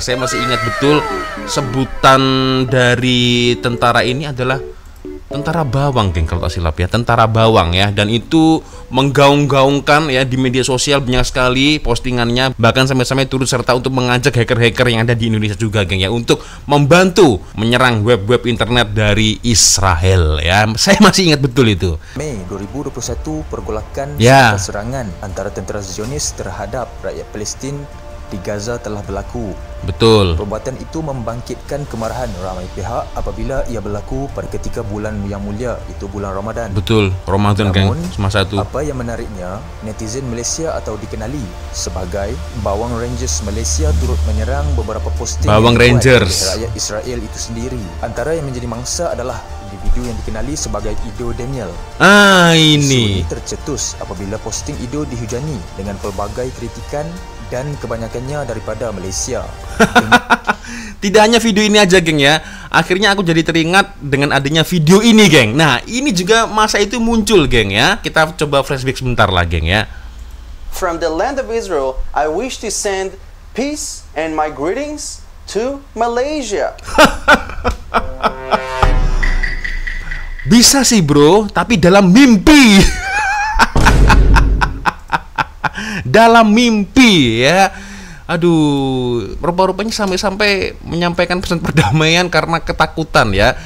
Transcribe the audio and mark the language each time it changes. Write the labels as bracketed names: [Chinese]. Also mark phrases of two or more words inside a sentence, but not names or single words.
[Indonesian] Saya masih ingat betul sebutan dari tentara ini adalah tentara bawang, geng, kalau tak silap ya, tentara bawang ya, dan itu menggaung-gaungkan ya di media sosial, banyak sekali postingannya, bahkan sampai-sampai turut serta untuk mengajak hacker-hacker yang ada di Indonesia juga, geng ya, untuk membantu menyerang web-web internet dari Israel ya. Saya masih ingat betul itu. [Malay] Mei 2021, pergolakan [Indonesian] Ya. [Malay] serangan antara tentera Zionis terhadap rakyat Palestin di Gaza telah berlaku. [Indonesian] Betul. [Malay] Perbuatan itu membangkitkan kemarahan ramai pihak apabila ia berlaku pada ketika bulan yang mulia, itu bulan Ramadan. [Indonesian] Betul, Ramadan, geng, [Malay] Namun, semasa itu. apa yang menariknya, netizen Malaysia atau dikenali sebagai Bawang Rangers Malaysia turut menyerang beberapa posting [Indonesian] Bawang [Malay] yang dibuat [Indonesian] Rangers. [Malay] oleh rakyat Israel itu sendiri. Antara yang menjadi mangsa adalah individu yang dikenali sebagai Ido Daniel. [Indonesian] Ini. [Malay] Isu ini tercetus apabila posting Ido dihujani dengan pelbagai kritikan dan kebanyakannya daripada Malaysia. [Indonesian] Tidak hanya video ini aja, geng ya. Akhirnya aku jadi teringat dengan adanya video ini, geng. Nah, ini juga masa itu muncul, geng ya. Kita coba flashback sebentar lah, geng ya. [English] From the land of Israel, I wish to send peace and my greetings to Malaysia. [Indonesian] Bisa sih, bro, tapi dalam mimpi. Dalam mimpi ya. Aduh, rupa-rupanya sampai-sampai menyampaikan pesan perdamaian karena ketakutan ya.